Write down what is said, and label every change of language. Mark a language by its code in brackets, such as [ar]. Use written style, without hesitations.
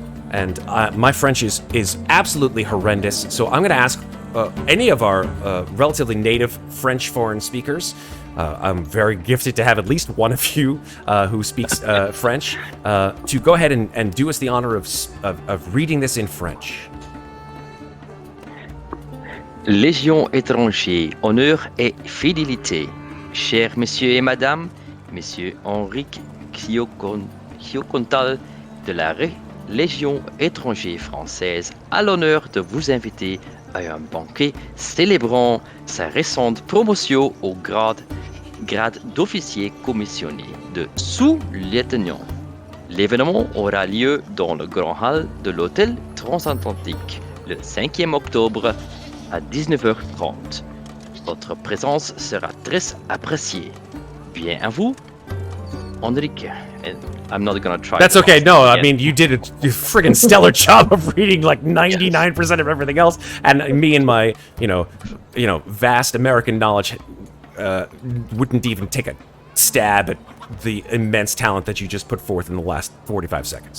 [en] And my French is absolutely horrendous, so I'm going to ask any of our relatively native French foreign speakers. I'm very gifted to have at least one of you who speaks French, to go ahead and do us the honor of reading this in French. [fr] Légion étranger, honneur et fidélité. Chers messieurs et madame, monsieur Henrique Shokotencatl de la Légion étrangère française a l'honneur de vous inviter à un banquet célébrant sa récente promotion au grade d'officier commissionné de sous-lieutenant. L'événement aura lieu dans le grand hall de l'hôtel transatlantique le 5e octobre à 19h30. Votre présence sera très appréciée. Bien à vous, [en] Enrique. And I'm not gonna try. That's okay. No, I mean, you did a friggin' stellar job of reading like 99% of everything else, and me and my, vast American knowledge wouldn't even take a stab at the immense talent that you just put forth in the last 45 seconds.